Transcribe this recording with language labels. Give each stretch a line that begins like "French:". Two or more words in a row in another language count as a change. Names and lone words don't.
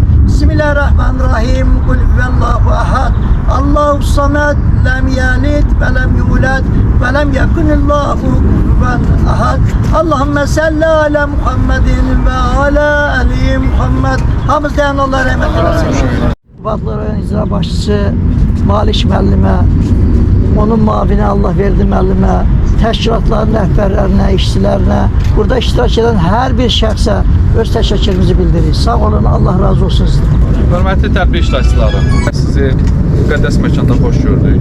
Arabic: Bismillahirrahmanirrahim. قل هو الله أحد. الله الصمد. لم يلد و لم يولد و لم يكن له كفوا أحد. اللهم صل على محمد و على آل محمد.
Azerbaijani: Hamızdan Allah rahmet eylesin. Vatların icra başçısı Malik müəllimə, onun mavini Allah verdi müəllimə, təşkilatların rəhbərlərinə, işçilərinə, burada iştirak edən hər bir şəxsə öz təşəkkürümüzü bildiririk. Sağ olun, Allah razı olsun sizdən. Hörmətli tədbir iştirakçıları, sizi müqəddəs məkanda xoş gördük.